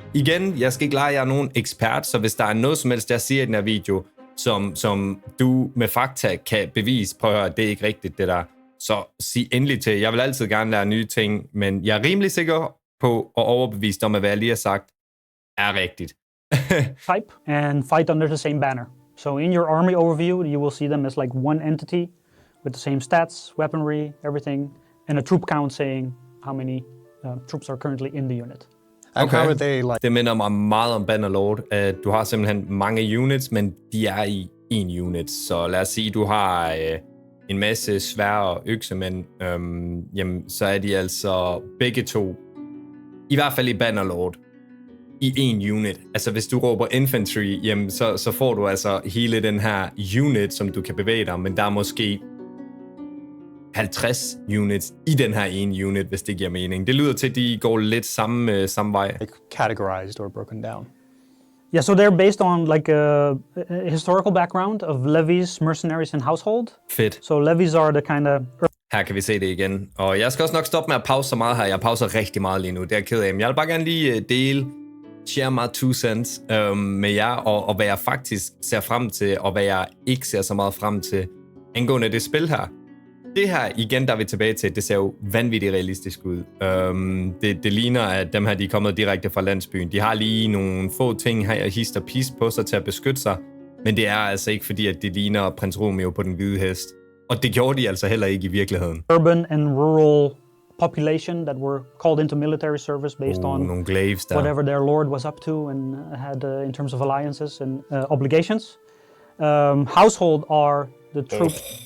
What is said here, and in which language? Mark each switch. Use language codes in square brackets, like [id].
[da] Igen, jeg skal ikke lege, jeg er nogen ekspert, så hvis der er noget som helst, jeg siger i den her video, som du med fakta kan bevise, prøv at høre, det er ikke rigtigt, det der. Så sig endelig til. Jeg vil altid gerne lære nye ting, men jeg er rimelig sikker på og overbevist om, at hvad jeg lige har sagt, er rigtigt. [en] Type and fight under the same banner. So in your army overview, you will see them as like one entity with the same stats, weaponry, everything, and a troop count saying how many troops are currently in the unit. And how are they like? [da] Det minder mig meget om Bannerlord. Du har simpelthen mange units, men de er i en unit. Så lad os sige, du har en masse svære øksemænd, jamen, så er de altså begge to, i hvert fald i Bannerlord, i en unit. Altså hvis du råber infantry, jamen, så får du altså hele den her unit, som du kan bevæge dig, men der er måske 50 units i den her ene unit, hvis det giver mening. Det lyder til, at de går lidt samme vej. [en] Like categorized or broken down? Yeah, so they're based on like a historical background of levies, mercenaries, and household. [da] Fedt. [en] So levies are the kind of... [da] Her kan vi se det igen. Og jeg skal også nok stoppe med at pause så meget her. Jeg pauser rigtig meget lige nu. Det er jeg ked af. Men jeg vil bare gerne lige [en] share my 2 cents [da] med jer, og hvad jeg faktisk ser frem til, og hvad jeg ikke ser så meget frem til angående det spil her. Det her, igen, der er vi tilbage til, det ser jo vanvittigt realistisk ud. Det ligner, at dem her, de er kommet direkte fra landsbyen. De har lige nogle få ting her, hist og pist på sig til at beskytte sig, men det er altså ikke fordi, at det ligner prins Romeo på den hvide hest. Og det gjorde de altså heller ikke i virkeligheden. [en] Urban and rural population that were called into military service based on [da] nogle glaves der. [en] Whatever their lord was up to and had in terms of alliances and obligations. Household are the troops.